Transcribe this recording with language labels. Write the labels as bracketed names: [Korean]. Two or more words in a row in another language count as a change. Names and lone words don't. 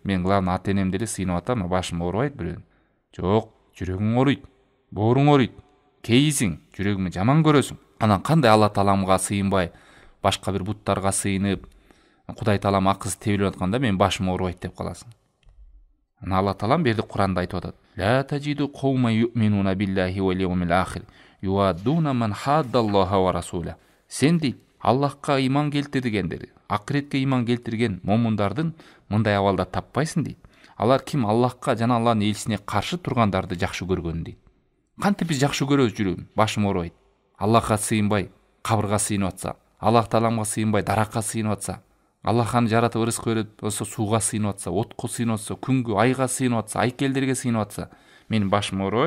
[Kyrgyz] Мен главный ата энемди эле сыйынып атам, башым оорубайт бирөөнүн. Жок, жүрөгүң ооруйт, бооруң ооруйт. Кейисиң, жүрөгүңдү жаман көрөсүң. Анан кандай Алла Тааламга сыйынбай, башка бир буттарга сыйынып, Кудай Таалам акысы тебилип атканда мен башым оорубайт деп каласың. Ана Алла Таалам берди Куранда айтып атат. [Arabic] لا تجد قوما يؤمنون بالله واليوم الآخر يوادون من حاد الله ورسوله. [Kyrgyz] Сен дейт, Аллахка иман келтиргендер, акыретке иман келтирген момундардын мындай абалда таппайсың дейт. Алар ким Аллахка жана Алланын элчисине каршы тургандарды жакшы көргөн дейт. Кантип биз жакшы көрөбүз жүрөгүм, башым оорубайт. Аллахка сыйынбай, кабырга сыйынып атса, Аллах Тааламга сыйынбай, даракка сыйынып атса, Аллах аны жаратып ырызык берет болсо, сууга сыйынып атса, отко сыйынып атса, күнгө, айга сыйынып атса, айкелдерге сыйынып атса, менин башым оорубайт.